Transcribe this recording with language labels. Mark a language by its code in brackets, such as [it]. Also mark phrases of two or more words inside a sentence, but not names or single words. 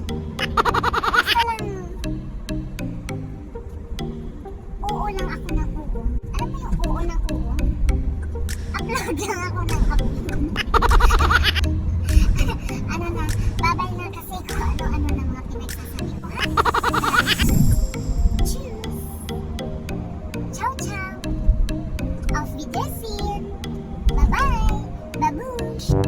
[tl] Basta lang oo lang ako ng oo. Alam mo yung oo ng oo? Upload lang ako ng upload. Ano na, babay na kasi kung ano-ano ng mga pinagsasabi ko. Ha? [it] Cheers! Ciao, ciao! [de] Auf Wiedersehen! [en] Bye-bye! Babush!